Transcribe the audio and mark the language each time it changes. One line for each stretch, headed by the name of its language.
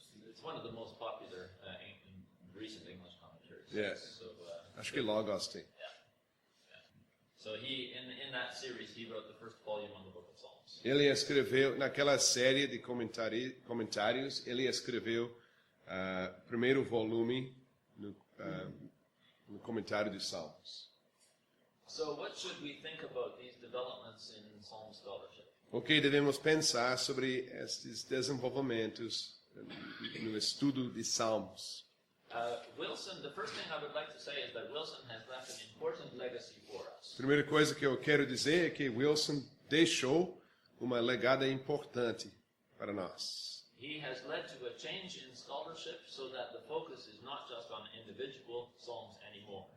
English: It's one of the most popular in recent English commentaries. Yes. So,
Portuguese: Acho que Logos tem.
English: So he, in that series, he wrote the first volume on the Book of Psalms.
Portuguese: Ele escreveu, naquela série de comentários, ele escreveu o primeiro volume no comentário de Salmos.
English: So what should we think about these developments in Psalm scholarship?
Portuguese: O que devemos pensar sobre estes desenvolvimentos no estudo de Salmos?
English: Wilson, the first thing I would like to say is that Wilson has left an important legacy for us.
Portuguese: A primeira coisa que eu quero dizer é que Wilson deixou uma legada importante para nós.
English: He has led to a change in scholarship so that the focus is not just on individual psalms anymore.